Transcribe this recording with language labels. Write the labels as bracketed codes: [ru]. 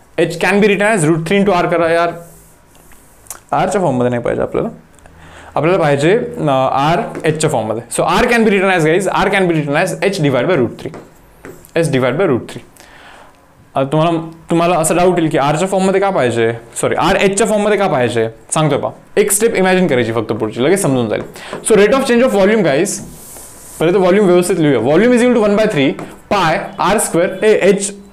[en] h can be written as √3 into r [mr] करा यार. r च्या फॉर्म मध्ये नाही पाहिजे आपल्याला पाहिजे r h च्या फॉर्म मध्ये. [en] So r can be written as guys, r can be written as h divided by √3. [mr] तुम्हाला असं डाऊट येईल की r च्या फॉर्म मध्ये का पाहिजे, सॉरी r h च्या फॉर्म मध्ये का पाहिजे, सांगतोय पहा. एक स्टेप इमॅजिन करायची फक्त पुढची, लगेच समजून जाईल. [en] so rate of change of volume guys, [mr] पहिले तर व्हॉल्यूम व्यवस्थित लिहूया. [en] Volume is equal to 1/3 pi r square h.